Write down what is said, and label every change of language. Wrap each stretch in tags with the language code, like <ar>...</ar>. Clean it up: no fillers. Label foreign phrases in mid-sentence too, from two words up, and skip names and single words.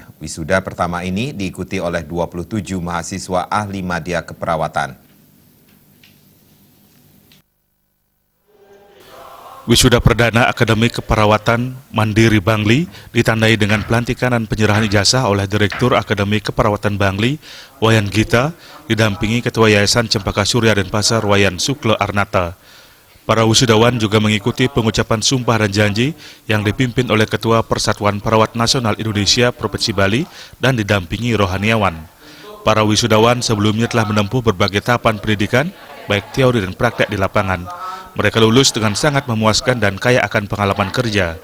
<id>Wisuda pertama ini diikuti oleh 27 mahasiswa ahli madya keperawatan. Wisuda perdana Akademi Keperawatan Mandiri Bangli ditandai dengan pelantikan dan penyerahan ijazah oleh Direktur Akademi Keperawatan Bangli, Wayan Gita, didampingi Ketua Yayasan Cempaka Surya Denpasar Wayan Suklo Arnata. Para wisudawan juga mengikuti pengucapan sumpah dan janji yang dipimpin oleh Ketua Persatuan Perawat Nasional Indonesia Provinsi Bali dan didampingi rohaniawan. Para wisudawan sebelumnya telah menempuh berbagai tahapan pendidikan, baik teori dan praktek di lapangan. Mereka lulus dengan sangat memuaskan dan kaya akan pengalaman kerja.</id>